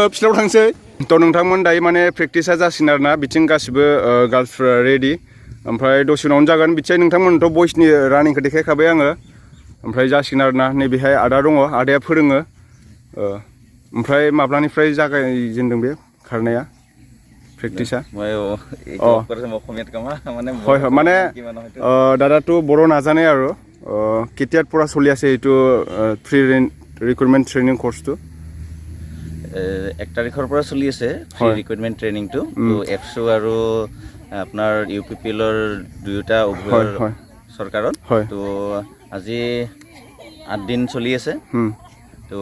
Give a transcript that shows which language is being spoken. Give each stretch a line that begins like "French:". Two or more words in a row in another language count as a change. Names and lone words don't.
Bodo: फिल्डआव थांसै थ' नोंथांमोन दायो माने प्रेक्टिसा जासिगोन आरोना बिथिं गासिबो गार्लसफ्रा रेडि ओमफ्राय दसे उनावनो जागोन बिथिं नोंथांमोनथ' बयसनि रानिंखौ देखायखाबाय आङो ओमफ्राय जासिगोन आरोना नैबेहाय आदा दङ आदाया फोरोङो ओमफ्राय माब्लानिफ्राय जागायजेनदों बे खारनाया प्रेक्टिसा
Assamese: মানে দাদাটো বৰ নাজানে আৰু কেতিয়াৰ পৰা চলি আছে এইটো ফ্ৰী ৰিক্ৰুটমেণ্ট ট্ৰেইনিং কোৰ্সটো 1 তাৰিখৰ পৰা চলি আছে
English: free recruitment training
Assamese: তো এফসো আৰু আপোনাৰ ইউপিপিএলৰ দুয়োটা চৰকাৰত তো আজি 8 দিন চলি আছে তো